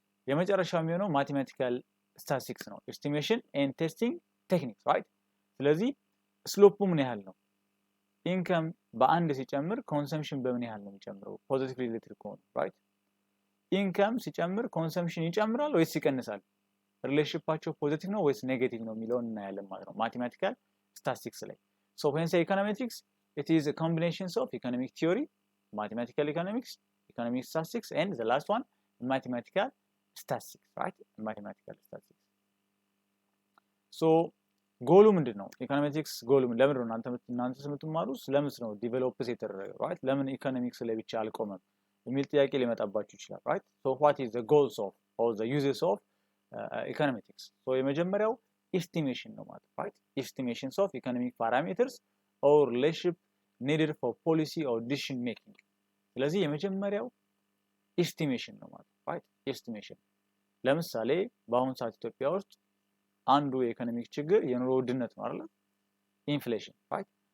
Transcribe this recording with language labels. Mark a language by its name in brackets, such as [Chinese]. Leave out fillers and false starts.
[Amharic] የመጨረሻው የሚሆነው mathematical statistics ነው [English] estimation and testing techniques [Amharic] right ስለዚህ ስሎፑ ምን ያህል ነው ኢንካም በአንድ ሲጨምር ኮንሰምፕሽን በምን ያህል ነው የሚጨምረው ፖዚቲቭ ሪሌትድ ከሆነ right ኢንካም ሲጨምር ኮንሰምፕሽን ይጨምራል ወይስ ይቀንሳል ሪሌሽንሺፓቸው ፖዚቲቭ ነው ወይስ ኔጌቲቭ ነው የሚለውን እናያለን ማለት ነው mathematical statistics ላይ [English] so when say econometrics it is a combination of economic theory mathematical economics, economic statistics, and the last one mathematical statistics, right? Mathematical statistics. So [Amharic] ጎሉ ምንድነው? ኢኮኖሜትሪክስ ጎሉ ለምን ነው እናንተ የምትማሩት ለምን ነው ዲቨሎፕስ የተደረገው right? ለምን ኢኮኖሚክስ ላይ ብቻ አልቆመም የሚል ጥያቄ ሊመጣባችሁ ይችላል right? [English] So what is the goals of or the uses of econometrics? So [Amharic] የመጀመሪያው [English] estimation [Amharic] ነው ማለት [English] right? Estimations of economic parameters or relationship needed for policy or decision making. [Amharic] ስለዚህ የመጀመሪያው estimation ነው ማለት right? Estimation ለምሳሌ በአሁን ሰዓት ኢትዮጵያ ውስጥ አንዱ የኢኮኖሚክ ችግር የኑሮ ውድነት ነው አይደል? ኢንፍሌሽን right?